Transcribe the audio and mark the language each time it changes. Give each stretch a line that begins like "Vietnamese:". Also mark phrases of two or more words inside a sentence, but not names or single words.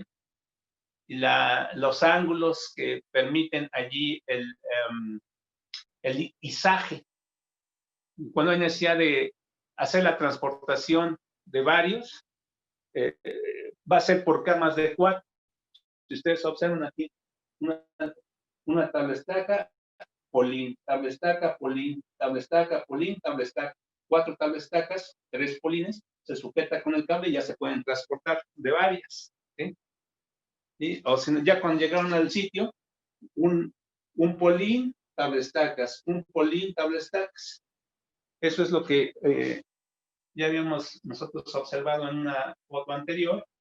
Spanish: Y los ángulos que permiten allí el izaje. Cuando hay necesidad de hacer la transportación de varios, va a ser por camas de 4. Si ustedes observan aquí, una tablestaca, polín, tablestaca, polín, tablestaca, polín, tablestaca, 4 tablestacas, 3 polines, se sujeta con el cable y ya se pueden transportar de varias. ¿Sí? ¿Sí? O si, ya cuando llegaron al sitio, un polín, tablestacas, un polín, tablestacas. Eso es lo que ya habíamos nosotros observado en una foto anterior.